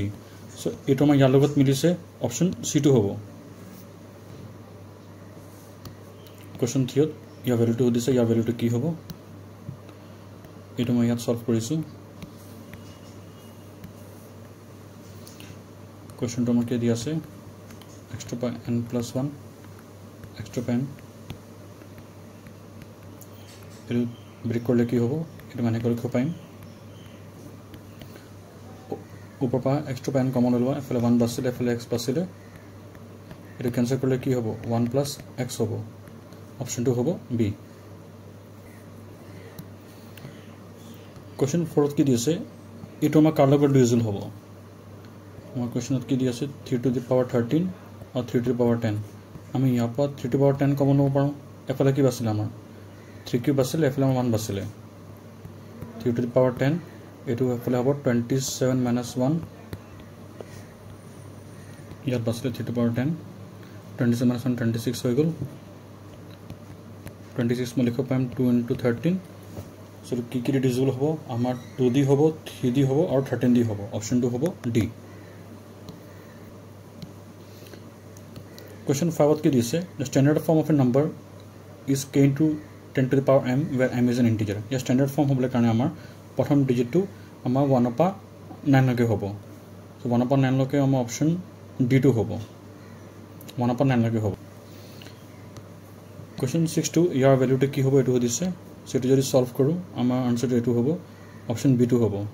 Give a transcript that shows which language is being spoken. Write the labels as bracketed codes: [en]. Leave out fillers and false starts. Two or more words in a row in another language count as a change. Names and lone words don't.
[as] চ' এইটো আমাৰ ইয়াৰ লগত মিলিছে অপশ্যন C2 হ'ব। কুৱেশ্যন 3ত ইয়াৰ ভেলুটো সুধিছে, ইয়াৰ ভেলুটো কি হ'ব এইটো মই ইয়াত সলভ কৰিছোঁ। কুৱেশ্যনটো আমাৰ কি দি আছে [en] x to power n + 1 x to power n। [as] এইটো ব্ৰেক কৰিলে কি হ'ব এইটো মানে লিখিব পাৰিম ওপৰৰ পৰা [en] x to power n [as] কমন লোৱা, এফালে 1 বাছিলে এফালে x বাছিলে। এইটো কেঞ্চেল কৰিলে কি হ'ব 1 + x হ'ব। অপশ্যনটো হ'ব B। কুৱেশ্যন 4ত কি দি আছে এইটো আমাৰ কাৰ লগত ডিভিজিবল হ'ব। আমাৰ কুৱেশ্যনত কি দি আছে [en] 3 to the power 13 [as] আৰু [en] 3 to the power 10। [as] আমি ইয়াৰ পৰা [en] 3 to the power 10 [as] কমন ল'ব পাৰোঁ। এফালে কি বাছিলে আমাৰ 3³ বাছিলে, এফালে আমাৰ 1 বাছিলে। [en] 3 to the power 10 [as] এইটো এফালে হ'ব 27 - 1। ইয়াত বাছিলে [en] 3 to the power 10, [as] 27 - 1 26 হৈ গ'ল। 26 মই লিখিব পাৰিম 2 × 13। চ' কি ডিভিজিবল হ'ব আমাৰ 2D হ'ব, 3D হ'ব আৰু 13D হ'ব। অপশ্যনটো হ'ব D। [en] Question 5ত [as] কি দিছে [en] the standard form of a number is k × 10 to the power m where m is an integer। [as] ইয়াৰ [en] standard form [as] হ'বলৈ কাৰণে আমাৰ প্ৰথম ডিজিটটো আমাৰ 1 পৰা 9 লৈকে হ'ব। চ' 1 পৰা 9 লৈকে আমাৰ অপশ্যন D2 হ'ব। 1 পৰা 9 লৈকে হ'ব। কুৱেশ্যন 6টো ইয়াৰ ভেলুটো কি হ'ব এইটো সুধিছে। চ' এইটো যদি সলভ কৰোঁ আমাৰ আনচাৰটো এইটো হ'ব অপশ্যন B2 হ'ব।